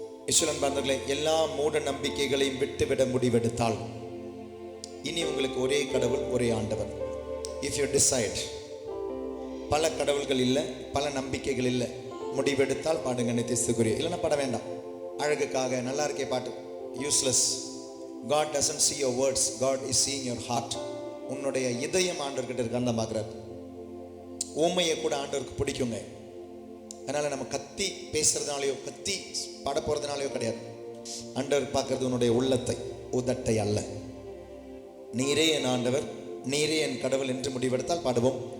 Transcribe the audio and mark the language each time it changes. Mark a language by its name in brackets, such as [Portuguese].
[Tamil] இஸ்வரன் பாந்தர்களே, எல்லா மூட நம்பிக்கைகளையும் விட்டுவிட முடிவெடுத்தால் இனி உங்களுக்கு ஒரே கடவுள், ஒரே ஆண்டவர். [English] if you decide, [Tamil] பல கடவுள்கள் இல்லை, பல நம்பிக்கைகள் இல்லை, முடிவெடுத்தால் பாடுங்க நித்தியஸ்தத்துக்குரிய. இல்லைன்னா பாட வேண்டாம். அழகுக்காக நல்லா இருக்கே பாட்டு useless. [English] God doesn't see your words, God is seeing your heart. [Tamil] உன்னுடைய இதயம் ஆண்டவர்கிட்ட இருக்கான்னு தான் பார்க்குறாரு. ஊமையை கூட ஆண்டவருக்கு பிடிக்குங்க. அதனால நம்ம கத்தி பேசுறதுனாலையோ கத்தி பாட போறதுனாலையோ கிடையாது. ஆண்டவர் பார்க்கறது உன்னுடைய உள்ளத்தை, உதட்டை அல்ல. நீரே என் ஆண்டவர், நீரே என் கடவுள் என்று முடிவெடுத்தால் பாடுவோம்.